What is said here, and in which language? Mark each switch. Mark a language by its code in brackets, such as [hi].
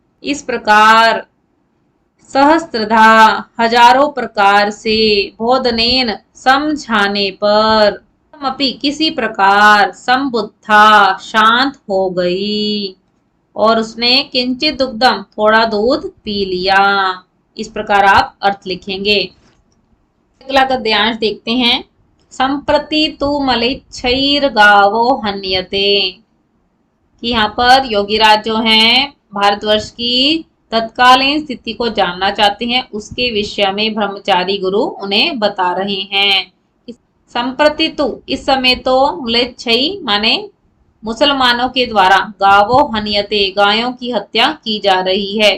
[hi] इस प्रकार सहस्त्रधा हजारों प्रकार से बोधनेन समझाने पर अपि किसी प्रकार संबुद्धा शांत हो गई और उसने किंचित दुग्धम थोड़ा दूध पी लिया। इस प्रकार आप अर्थ लिखेंगे। अगला गद्यांश देखते हैं। [sa] संप्रति तु मलेच्छैर्गावो हन्यते। [hi] कि यहाँ पर योगीराज जो हैं भारतवर्ष की तत्कालीन स्थिति को जानना चाहते हैं, उसके विषय में ब्रह्मचारी गुरु उन्हें बता रहे हैं। संप्रति तु इस समय तो म्लेच्छई माने मुसलमानों के द्वारा गावो हन्यते गायों की हत्या की जा रही है।